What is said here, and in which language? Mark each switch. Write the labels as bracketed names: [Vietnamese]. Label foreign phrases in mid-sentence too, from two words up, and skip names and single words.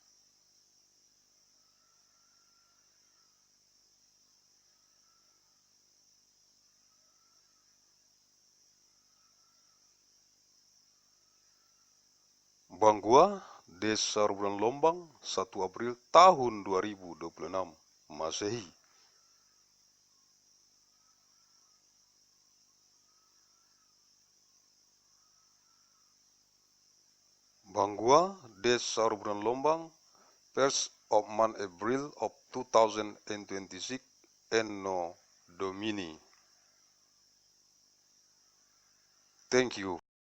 [Indonesian] Bangua, Desa Bulan Lombang, 1 April tahun 2026, Masehi. Bangua, Desa Bulan Lombang, [English] 1st of month April of 2026, [Latin] ANNO, DOMINI. [English] Thank you.